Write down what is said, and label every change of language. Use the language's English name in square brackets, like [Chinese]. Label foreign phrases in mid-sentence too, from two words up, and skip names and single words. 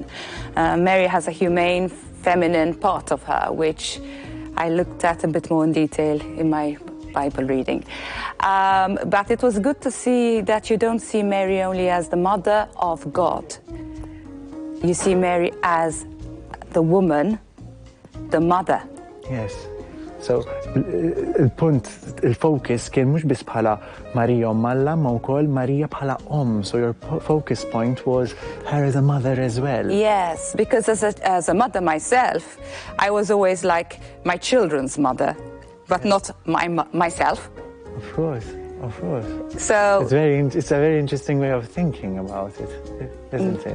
[English] Mary has a humane, feminine part of her, which I looked at a bit more in detail in my Bible reading. But it was good to see that you don't see Mary only as the mother of God. You see Mary as the woman, the mother. Yes. So, [Maltese] il-focus kien mhux biss bħala Marija Malla, ma wkoll Marija bħala [English] So your focus point was her as a mother as well. Yes, because as a mother myself, I was always like my children's mother, but not myself. Of course, of course. So it's a very interesting way of thinking about it, isn't it?